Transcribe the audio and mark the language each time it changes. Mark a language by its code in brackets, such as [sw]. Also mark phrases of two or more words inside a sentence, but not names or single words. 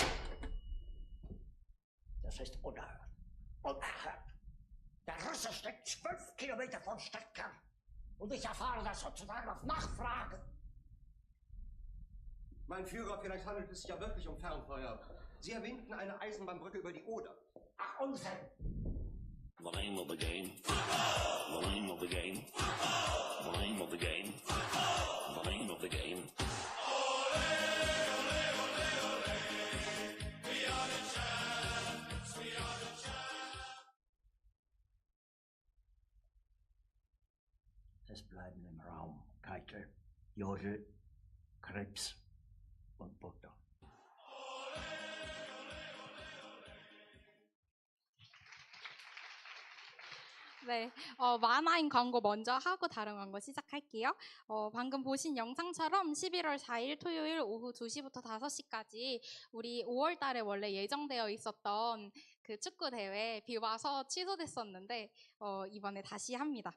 [de] Das ist unerhört. Unerhört. Der Russe steckt 12 Kilometer vom Stadtkern. Und ich erfahre das sozusagen auf Nachfrage. Mein Führer, vielleicht handelt es sich ja wirklich um Fernfeuer. Sie erwähnten eine Eisenbahnbrücke über die Oder. Ach, Unsinn. [en] The name of the game. The name of the game. The name of the game. The name of the game. [de] Es bleiben im Raum Keitel, Jodel, Krebs und Butter. [ko] 네, 만화인 광고 먼저 하고 다른 광고 시작할게요. 방금 보신 영상처럼 11월 4일 토요일 오후 2시부터 5시까지 우리 5월 달에 원래 예정되어 있었던 그 축구 대회 비 와서 취소됐었는데 이번에 다시 합니다.